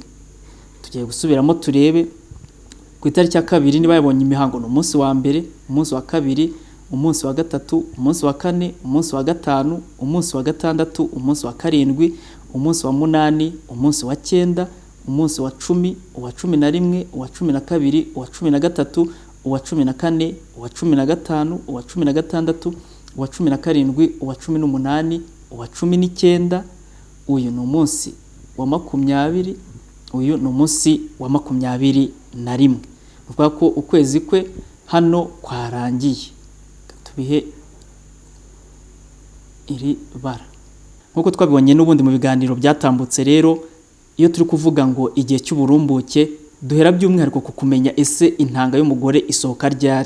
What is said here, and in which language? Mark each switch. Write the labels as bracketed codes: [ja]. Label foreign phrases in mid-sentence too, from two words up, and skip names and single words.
[rw] Tugiye gusubiramo turebe ku itariki ya 2 niba yabonye imihango no umunsi wa 1, umunsi wa 2, umunsi wa 3, umunsi wa 4, umunsi wa 5, umunsi wa 6, umunsi wa 7, umunsi wa 8, umunsi wa 9, umunsi wa 10, uwa 11, uwa 12, uwa 13, uwa 14, uwa 15, uwa 16, uwa 17, uwa 18, uwa 19. Uyu ni umunsi wa 20, uyu ni umunsi wa 21. Uvuga ko ukwezi kwe hano kwarangiye. Tubihe iri bara. Nkuko twabibonye n'ubundi mu biganiro byatambutse rero, iyo turi kuvuga ngo igihe cy'uburumbuke duhera by'umwihariko ku kumenya ese intanga y'umugore isohoka ryari.